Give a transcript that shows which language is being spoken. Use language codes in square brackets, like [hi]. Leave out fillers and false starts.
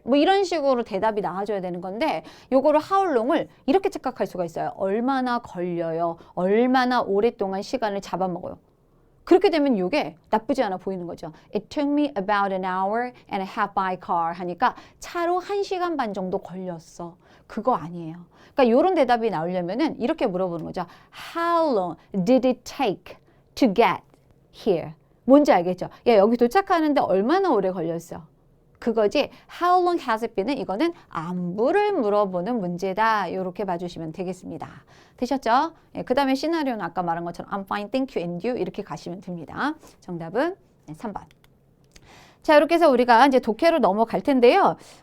[ko] 뭐 이런 식으로 대답이 나와줘야 되는 건데 요거를 [en] how long [ko] 을 이렇게 착각할 수가 있어요. 얼마나 걸려요? 얼마나 오랫동안 시간을 잡아먹어요? 그렇게 되면 이게 나쁘지 않아 보이는 거죠. [en] It took me about an hour and a half by car [ko] 하니까 차로 1시간 반 정도 걸렸어. 그거 아니에요. 그러니까 이런 대답이 나오려면은 이렇게 물어보는 거죠. [en] How long did it take to get here? [ko] 뭔지 알겠죠? 야, 여기 도착하는데 얼마나 오래 걸렸어? 그거지. [en] How long has it been은 [ko] 이거는 안부를 물어보는 문제다. 이렇게 봐주시면 되겠습니다. 되셨죠? 예, 그 다음에 시나리오는 아까 말한 것처럼 [en] I'm fine, thank you, and you [ko] 이렇게 가시면 됩니다. 정답은 3번. 자, 이렇게 해서 우리가 이제 독해로 넘어갈 텐데요.